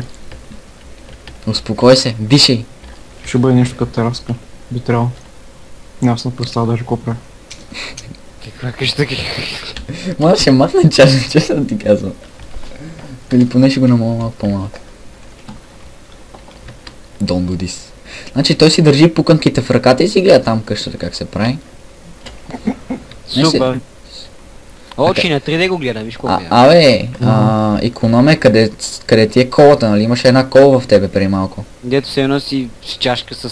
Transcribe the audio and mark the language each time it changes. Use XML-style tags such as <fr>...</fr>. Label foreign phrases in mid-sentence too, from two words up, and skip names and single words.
<bg>Успокой се, дишай. Ще бъде нещо като тераска. Би трябвало. Няма съм представа даже какво правя. Каква къща, Може ще махна част, честно ти казвам. Или поне ще го намаля малко по-малко.</bg> <en>Don't do this.</en> <bg>Значи той си държи пуканките в ръката и си гледа там къщата как се прави. Супер. Очи на 3D го гледам, виж колко е. Абе, икономия, къде ти е колата, нали? Имаше една кола в тебе преди малко. Дето се носи с чашка с...</bg>